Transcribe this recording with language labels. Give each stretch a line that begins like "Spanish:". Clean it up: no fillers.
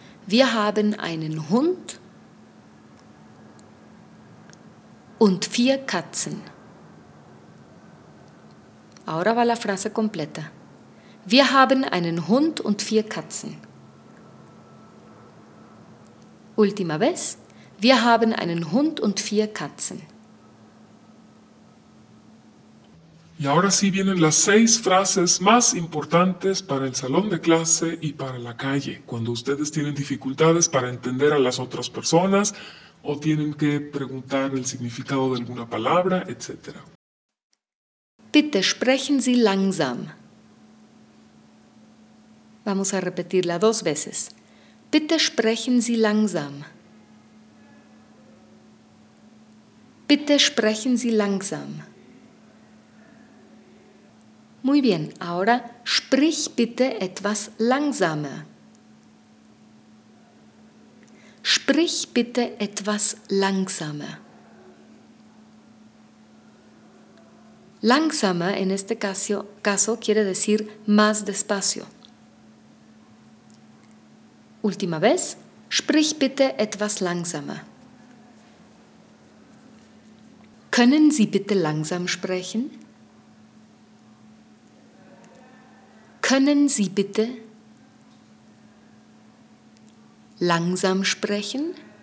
German: Wir haben einen Hund und vier Katzen.
Spanish: Ahora va la frase completa.
German: Wir haben einen Hund und vier Katzen.
Spanish: Última vez.
German: Wir haben einen Hund und vier Katzen.
Spanish: Y ahora sí vienen las seis frases más importantes para el salón de clase y para la calle, cuando ustedes tienen dificultades para entender a las otras personas o tienen que preguntar el significado de alguna palabra, etc.
German: Bitte sprechen Sie langsam.
Spanish: Vamos a repetirla dos veces.
German: Bitte sprechen Sie langsam. Bitte sprechen Sie langsam.
Spanish: Muy bien, ahora
German: sprich bitte etwas langsamer. Sprich bitte etwas langsamer.
Spanish: Langsamer en este caso quiere decir más despacio. Última vez,
German: sprich bitte etwas langsamer. Können Sie bitte langsam sprechen? Können Sie bitte langsam sprechen?